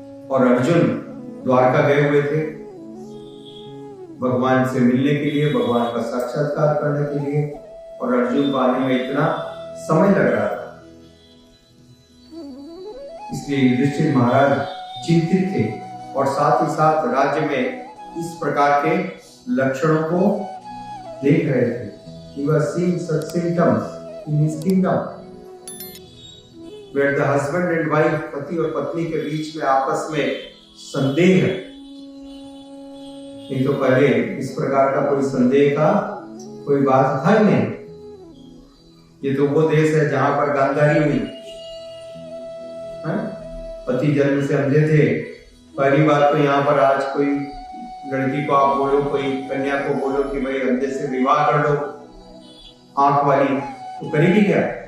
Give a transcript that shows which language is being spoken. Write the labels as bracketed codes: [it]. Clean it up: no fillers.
[hi] और अर्जुन द्वारका गए हुए थे भगवान से मिलने के लिए, भगवान का साक्षात्कार करने के लिए, और अर्जुन को आने में इतना समय लग रहा था। इसलिए युधिष्ठिर महाराज चिंतित थे और साथ ही साथ राज्य में इस प्रकार के लक्षणों को देख रहे थे। [en] He was seeing such symptoms in his kingdom, where the husband and wife, [hi] पति और पत्नी के बीच में आपस में संदेह है। नहीं तो पहले इस प्रकार का कोई संदेह का कोई बात था ही नहीं। ये तो वो देश है जहां पर गांधारी हुई, पति जन्म से अंधे थे। पहली बात तो यहाँ पर आज कोई लड़की को आप बोलो, कोई कन्या को बोलो कि भाई अंधे से विवाह कर लो आंख वाली, तो करेगी क्या?